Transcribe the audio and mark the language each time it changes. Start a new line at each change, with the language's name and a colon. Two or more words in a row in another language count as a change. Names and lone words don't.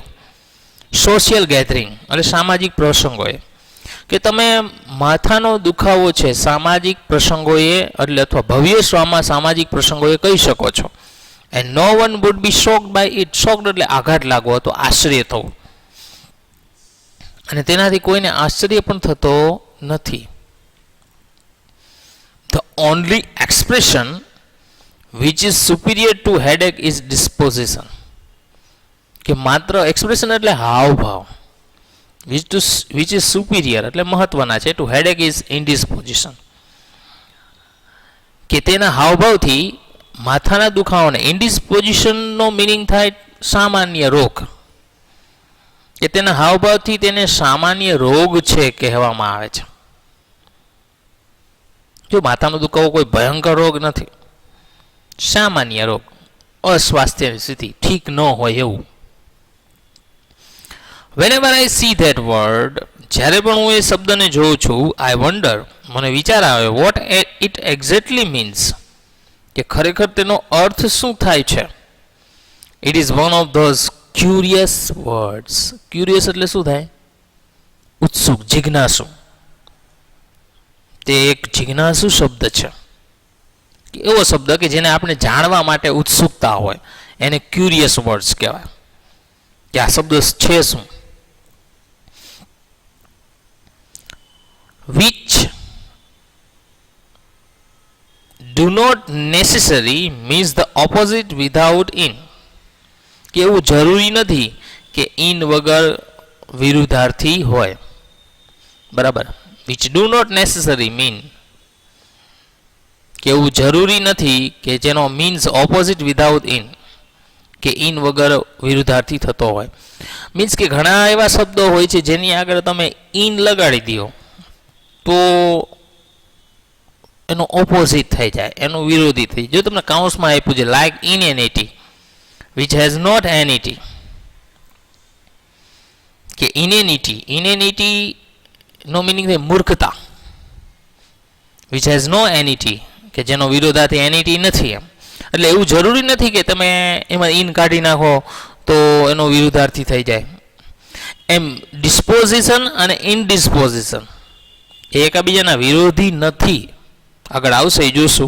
Gujarati: સોશિયલ ગેધરિંગ એટલે સામાજિક પ્રસંગોએ, કે તમે માથાનો દુખાવો છે સામાજિક પ્રસંગોએ એટલે અથવા ભવ્ય સામાજિક પ્રસંગોએ કહી શકો છો.
English: And no one would be shocked by it.
Gujarati: શોક્ડ એટલે આઘાત લાગવો અથવા આશ્ચર્ય થવું, અને તેનાથી કોઈને આશ્ચર્ય પણ થતો નથી.
English: The only expression which is superior to headache is disposition.
Gujarati: કે માત્ર એક્સપ્રેશન એટલે હાવભાવ,
English: which is superior
Gujarati: એટલે મહત્વના છે,
English: to headache is indisposition,
Gujarati: કે તેના હાવભાવથી માથાના દુખાવાને. ઇન્ડિસ્પોઝિશનનો મિનિંગ થાય સામાન્ય રોગ, કે તેના હાવભાવથી તેને સામાન્ય રોગ છે કહેવામાં આવે છે. જો માથાનો દુખાવો કોઈ ભયંકર રોગ નથી, સામાન્ય રોગ, અસ્વાસ્થ્યની સ્થિતિ ઠીક ન હોય એવું.
English: whenever I see that word,
Gujarati: જ્યારે પણ હું એ શબ્દને જોઉં છું,
English: I wonder,
Gujarati: મને વિચાર આવે,
English: what it exactly means,
Gujarati: કે ખરેખર તેનો અર્થ શું થાય છે.
English: It is one of those curious words.
Gujarati: Curious એટલે શું થાય? ઉત્સુક, જિજ્ઞાસુ. તે એક જિજ્ઞાસુ શબ્દ છે. એવો શબ્દ કે જેને આપણે જાણવા માટે ઉત્સુકતા હોય, એને
English: curious words
Gujarati: કહેવાય. કે આ શબ્દ છે શું?
English: Which do not necessarily means the opposite without in.
Gujarati: કે એવું જરૂરી નથી કે in વગર વિરુદ્ધાર્થી હોય. બરાબર.
English: which do not necessarily mean,
Gujarati: કે એવું જરૂરી નથી કે જેનો
English: means opposite without in,
Gujarati: કે in વગર વિરુદ્ધાર્થી થતો હોય. મીન્સ કે ઘણા એવા શબ્દો હોય છે જેની આગળ તમે in લગાડી દો તો એનો ઓપોઝિટ થઈ જાય, એનું વિરોધી થઈ જાય. જો તમને કાઉન્સમાં આપ્યું છે લાઈક
English: inanity which has not anity,
Gujarati: કે inanity નો મિનિંગ થાય મૂર્ખતા,
English: which has no anity,
Gujarati: કે જેનો વિરોધાર્થી anity નથી. એમ એટલે એવું જરૂરી નથી કે તમે એમાં in કાઢી નાખો તો એનો વિરુદ્ધાર્થી થઈ જાય. એમ ડિસ્પોઝિશન અને ઇનડિસ્પોઝિશન એ એકબીજાના વિરોધી નથી. આગળ આવશે એ જોશું.